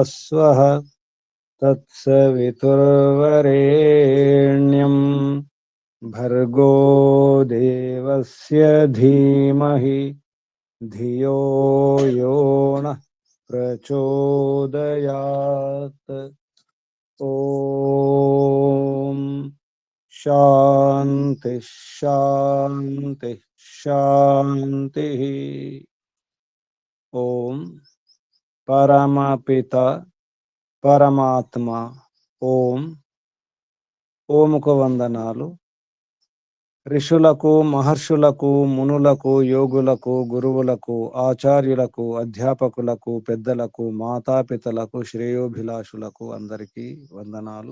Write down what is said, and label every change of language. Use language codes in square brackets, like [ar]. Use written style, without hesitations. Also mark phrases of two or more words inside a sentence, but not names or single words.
[sa] स्वः तत्सवितुर्वरेण्यं भर्गो देवस्य धीमहि धियो यो नः प्रचोदयात्। ओम शांति शांति शांति। [hi] ओम परमपिता [te] పరమాత్మ ఓం ఓముకు వందనాలు. ఋషులకు, మహర్షులకు, మునులకు, యోగులకు, గురువులకు, ఆచార్యులకు, అధ్యాపకులకు, పెద్దలకు, మాతాపితలకు, శ్రేయోభిలాషులకు అందరికీ వందనాలు.